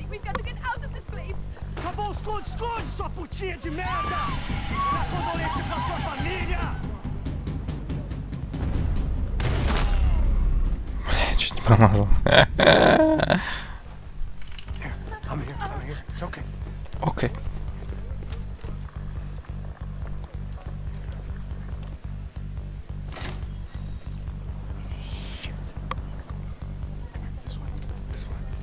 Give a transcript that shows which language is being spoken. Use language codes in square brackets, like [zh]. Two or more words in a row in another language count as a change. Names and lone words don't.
[en] We've got to get out of this place. [pt] Acabou os esconde, sua putinha de merda! Dá condolência pra sua família! [ru] Чуть не промазал. [en] I'm here. It's okay. [ru] Окей. [en] This one.